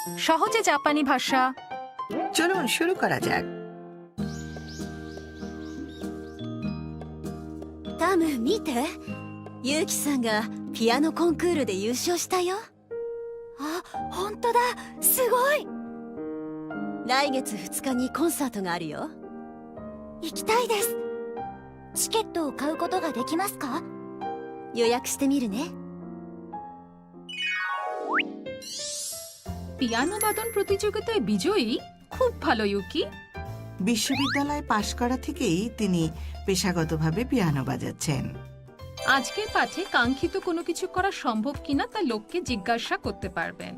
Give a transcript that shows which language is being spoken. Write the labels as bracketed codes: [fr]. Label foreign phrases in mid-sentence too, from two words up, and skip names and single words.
[bn] সহজে জাপানি ভাষা। চলুন শুরু করা যাক। [ja] タム見て、ユウキさんがピアノコンクールで優勝したよ。あ、本当だ、すごい。来月2日にコンサートがあるよ。行きたいです。チケットを買うことができますか？予約してみるね。 [bn] পিয়ানো বাদন প্রতিযোগিতায় বিজয়ী, খুব ভালো ইউকি। বিশ্ববিদ্যালয়ে পাশ করা থেকেই তিনি পেশাগতভাবে পিয়ানো বাজাচ্ছেন। আজকের পাঠে কাঙ্ক্ষিত কোনো কিছু করা সম্ভব কিনা তা লোককে জিজ্ঞাসা করতে পারবেন।